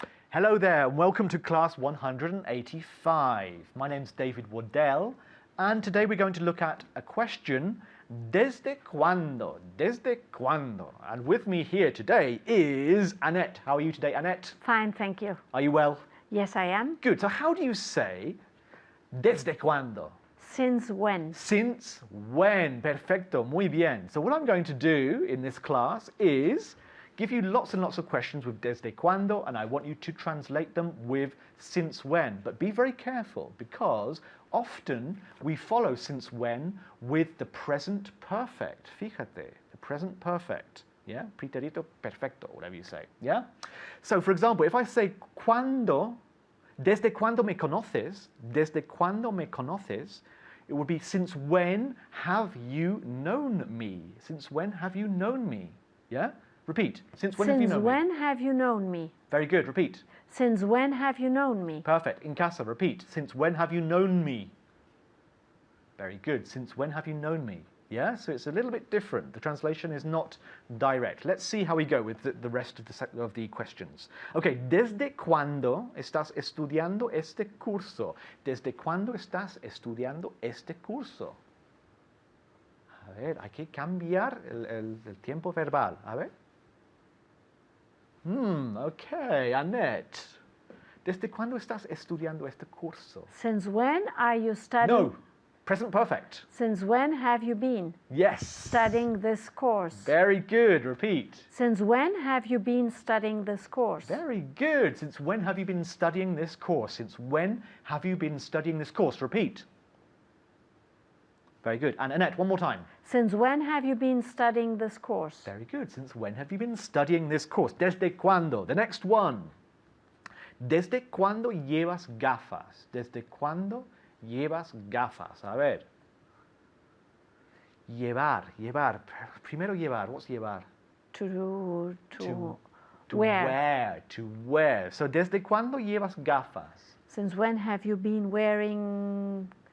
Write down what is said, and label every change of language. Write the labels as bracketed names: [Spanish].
[English] Hello there, and welcome to class 185. My name's David Waddell, and today we're going to look at a question, ¿desde cuándo? ¿Desde cuándo? And with me here today is Annette. How are you today, Annette? Fine, thank you. Are you well? Yes, I am. Good. So how do you say ¿desde cuándo? Since when? Since when? [Spanish] Perfecto. Muy bien. [English] So what I'm going to do in this class is give you lots and lots of questions with desde cuándo, and I want you to translate them with since when. But be very careful, because often we follow since when with the present perfect. Fíjate, the present perfect. Yeah? Pretérito perfecto, whatever you say. Yeah? So, for example, if I say [Spanish] cuándo, desde cuándo me conoces, [English] desde cuándo me conoces, it would be since when have you known me? Since when have you known me? Yeah? Repeat. Since when have you Since known when me? have you known me? Very good. Repeat. Since when have you known me? Perfect. In casa, repeat. Since when have you known me? Very good. Since when have you known me? Yeah, so it's a little bit different. The translation is not direct. Let's see how we go with the rest of the questions. [Spanish] Okay, ¿desde cuándo estás estudiando este curso? ¿Desde cuándo estás estudiando este curso? A ver, hay que cambiar el tiempo verbal. A ver. Okay, Annette. ¿Desde cuándo estás estudiando este curso? [English] Since when are you studying? No, present perfect. Since when have you been Yes. studying this course? Very good. Repeat. Since when have you been studying this course? Very good. Since when have you been studying this course? Since when have you been studying this course? Repeat. Very good. And Annette, one more time. Since when have you been studying this course? Very good. Since when have you been studying this course? ¿Desde cuándo? The next one. [Spanish] ¿Desde cuándo llevas gafas? ¿Desde cuándo llevas gafas? A ver. Llevar. Primero llevar. What's llevar? [English] To wear. To wear. [Spanish] So, ¿desde cuándo llevas gafas? [English] Since when have you been wearing